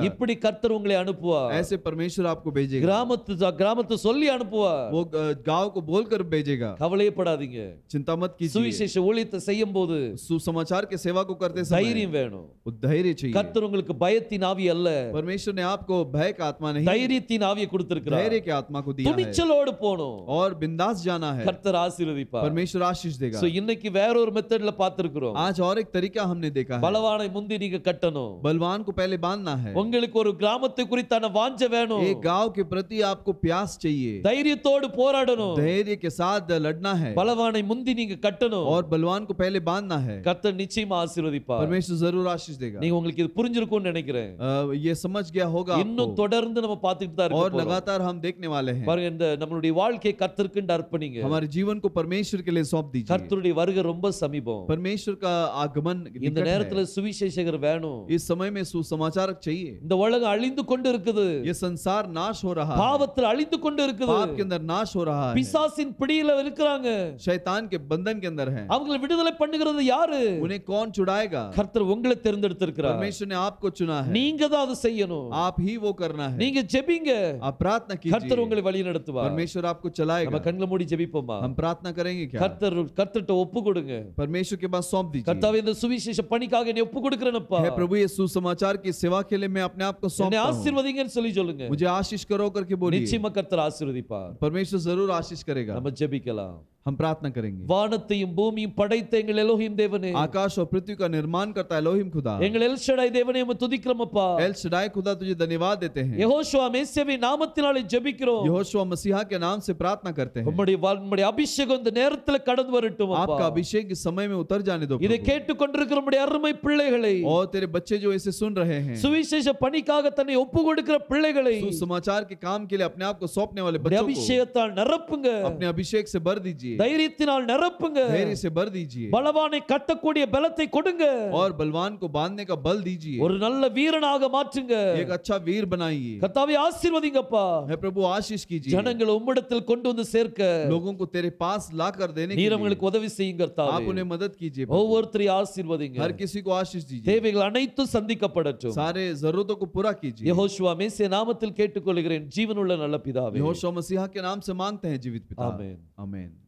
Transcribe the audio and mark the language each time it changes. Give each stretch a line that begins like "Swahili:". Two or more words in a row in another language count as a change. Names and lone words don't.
Tamil: இப்படி கர்த்தர் உங்களை அனுப்புவார்.
Hindi: ऐसे परमेश्वर आपको भेजेगा।
Tamil: கிராமத்து சொல்லி அனுப்புவார்.
Hindi: वो गांव को बोलकर भेजेगा।
Tamil: கவலைப்படாதீங்க.
Hindi: चिंता मत कीजिए।
Tamil: சுவிசேஷ ஊழியத்தை செய்யும்போது
Hindi: सुसमाचार के सेवा को करते समय
Tamil: தைரியம் வேணும்.
Hindi: वो धैर्य चाहिए।
Tamil: கர்த்தர் உங்களுக்கு பயத்தின் ஆவி அல்ல,
Hindi: परमेश्वर ने आपको भय का आत्मा नहीं,
Tamil: தைரியத்தின் ஆவியை கொடுத்திருக்கிறார்.
Hindi: धैर्य के आत्मा को दिया है।
Tamil: துணிச்சலோடு போணும்.
Hindi: और बिंदास जाना है।
Tamil: கர்த்தர் ஆசீர்வதிப்பார்.
Hindi: परमेश्वर आशीष देगा।
Tamil: சோ இன்னைக்கு வேற ஒரு மெத்தட்ல பார்த்திருக்கிறோம்.
Hindi: आज और एक तरीका हमने देखा है।
Tamil: பலவானை முந்தி நீங்க கட்டணும்.
Hindi: बलवान को पहले बांधना है।
Tamil: உங்களுக்கு ஒரு கிராமத்தை குறித்தான வாஞ்சை வேணும்.
Hindi: एक गांव के प्रति आपको प्यास चाहिए,
Tamil: தைரியத்தோடு போராடணும்.
Hindi: धैर्य के साथ लड़ना है
Tamil: பலவானை முந்தி நீங்க கட்டணும்.
Hindi: और बलवान को पहले बांधना है।
Tamil: கர்த்தர் நிச்சயமா ஆசீர்வதிப்பார்.
Hindi: परमेश्वर जरूर आशीष देगा।
Tamil: நீங்க உங்களுக்கு இது புரிஞ்சிருக்கும்னு நினைக்கிறேன்.
Hindi: ये समझ गया होगा
Tamil: இன்னும்
Hindi: आपको,
Tamil: தொடர்ந்து நம்ம பார்த்துட்டு தான்
Hindi: और
Tamil: இருக்கோம்.
Hindi: लगातार हम देखने वाले हैं।
Tamil: பாருங்க, இந்த நம்மளுடைய வாழ்க்கையை கர்த்தருக்கு அர்ப்பணிங்க.
Hindi: हमारे जीवन को परमेश्वर के लिए सौंप दीजिए।
Tamil: கர்த்தருடைய வருகை ரொம்ப சமீபம்.
Hindi: परमेश्वर का आगमन
Tamil: இந்த
Hindi: निकट
Tamil: நேரத்துல
Hindi: है।
Tamil: சுவிசேஷகர் வேணும்.
Hindi: इस समय में सुसमाचारक चाहिए।
Tamil: இந்த உலகம் அழிந்து கொண்டு இருக்குது.
Hindi: ये संसार नाश हो रहा है,
Tamil: பாவத்தில் அழிந்து கொண்டு இருக்குது.
Hindi: पाप के अंदर नाश हो रहा है,
Tamil: பிசாசின் பிடியில இருக்கிறாங்க.
Hindi: शैतान के बंधन के अंदर है।
Tamil: அவங்களை விடுதலை பண்ணுகிறது யாரு?
Hindi: उन्हें कौन छुड़ाएगा?
Tamil: கர்த்தர் உங்களை தேர்ந்தெடுத்திருக்கிறார்.
Hindi: परमेश्वर ने आपको चुना है,
Tamil: நீங்க தான் அதை செய்யணும்.
Hindi: आप ही वो करना है।
Tamil: நீங்க ஜெபிங்க,
Hindi: आप प्रार्थना
Tamil: கர்த்தர்
Hindi: कीजिए,
Tamil: உங்களை வழி நடத்துவார்.
Hindi: परमेश्वर आपको
Tamil: நம்ம
Hindi: चलाएगा।
Tamil: கண்களை மூடி ஜெபிப்போமா?
Hindi: हम प्रार्थना करेंगे क्या?
Tamil: கர்த்தர்ட்ட ஒப்பு கொடுங்க.
Hindi: परमेश्वर के पास सौंप दीजिए।
Tamil: கர்த்தாவே, இந்த சுவிசேஷ பணிக்காக என்னை ஒப்பு கொடுக்கிறேனப்பா.
Hindi: हे प्रभु, ये सुसमाचार की सेवा के लिए मैं अपने आप को
Tamil: என்னை
Hindi: सौंपता हूं।
Tamil: ஆசீர்வதிங்கன்னு சொல்லி சொல்லுங்க.
Hindi: मुझे आशीष करो करके बोलिए।
Tamil: நிச்சயமா கர்த்தர் ஆசீர்வதிப்பார்.
Hindi: परमेश्वर जरूर आशीष करेगा।
Tamil: நம்ம ஜெபிக்கலாம்.
Hindi: हम प्रार्थना करेंगे।
Tamil: வானத்தையும் பூமியும் படைத்த எங்கள் எலோஹிம் தேவனே,
Hindi: आकाश और पृथ्वी का निर्माण करता है एलोहिम खुदा।
Tamil: எங்கள் எல் ஷடாய் தேவனே, உம்மை துதிக்கிறோமப்பா.
Hindi: एल शडाई खुदा तुझे धन्यवाद देते हैं।
Tamil: யெகோஷுவா மேசியாவின் நாமத்தினாலே ஜெபிக்கிறோம்.
Hindi: यहोशुआ मसीहा के नाम से प्रार्थना करते हैं।
Tamil: உம்முடைய அபிஷேகம் இந்த நேரத்துல கடந்து வரட்டும் அப்பா.
Hindi: आपका अभिषेक इस समय में उतर जाने दो
Tamil: இதை
Hindi: प्रभु।
Tamil: கேட்டுக்கொண்டிருக்கிற உம்முடைய அருமை பிள்ளைகளை,
Hindi: और तेरे बच्चे जो इसे सुन रहे हैं,
Tamil: சுவிசேஷ பணிக்காக தன்னை ஒப்பு கொடுக்கிற பிள்ளைகளை
Hindi: सुसमाचार के काम के लिए अपने आप को सौंपने वाले
Tamil: உம்முடைய
Hindi: बच्चों को
Tamil: அபிஷேகத்தால் நிரப்புங்க.
Hindi: अपने अभिषेक से भर दीजिए,
Tamil: தைரியத்தினால் நிரப்புங்க.
Hindi: धैर्य से भर दीजिए,
Tamil: பலவானை கட்டக்கூடிய பலத்தை கொடுங்க.
Hindi: और बलवान को बांधने का बल दीजिए।
Tamil: ஒரு நல்ல வீரனாக மாற்றுங்க.
Hindi: एक अच्छा वीर बनाइए।
Tamil: கர்த்தாவே, ஆசீர்வதிங்கப்பா.
Hindi: हे प्रभु, आशीष कीजिए।
Tamil: ஜனங்களை உம்மிடத்தில் கொண்டு வந்து சேர்க்க
Hindi: लोगों को तेरे पास ला कर देने के
Tamil: நீர்
Hindi: लिए
Tamil: அவங்களுக்கு உதவி செய்யுங்க
Hindi: आप
Tamil: கர்த்தாவே.
Hindi: उन्हें मदद कीजिए प्रभु।
Tamil: ஒவ்வொருத்தரையும் ஆசீர்வதிங்க.
Hindi: हर किसी को आशीष दीजिए,
Tamil: தேவைகள் அனைத்தும் சந்திக்கப்படட்டும்.
Hindi: सारे जरूरतों को पूरा कीजिए।
Tamil: யெகோஷுவா மேசியா நாமத்தில் கேட்டுக்கொள்கிறேன், ஜீவனுள்ள நல்ல பிதாவே.
Hindi: यहोशुआ मसीहा के नाम से मांगते हैं जीवित पिता, आमीन। आमीन।